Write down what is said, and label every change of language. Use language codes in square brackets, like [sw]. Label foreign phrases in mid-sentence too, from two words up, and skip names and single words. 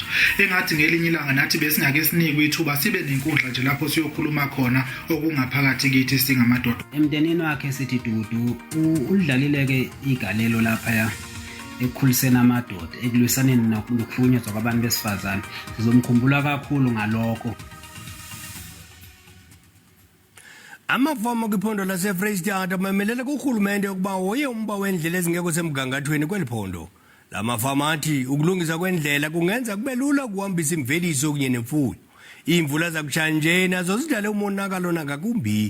[zu] Engathi ngelinye ilanga nathi besingake sinikwe ithuba sibe nenkundla nje lapho siyokhuluma khona okungaphakathi kithi singamadoda. Emndenini wakhe sithi Dudu udlalile ke igalelo lapha ya ekukhuliseni amadoda ekulwisaneni nokuhlukunyezwa kwabantu besifazane. Sizomkhumbula kakhulu ngalokho. [xh] Amafama kwiphondo laseFreystata mamelele kurhulumente ukuba woye umba wendlela ezingekho semgangathweni kweliphondo. La mafama athi ukulungisa kwendlela kungenza kube lula ukuhambisa imveliso kunye nemfuyo. Iimvula zakutshaya nje nazo zidale umonakalo nangakumbi.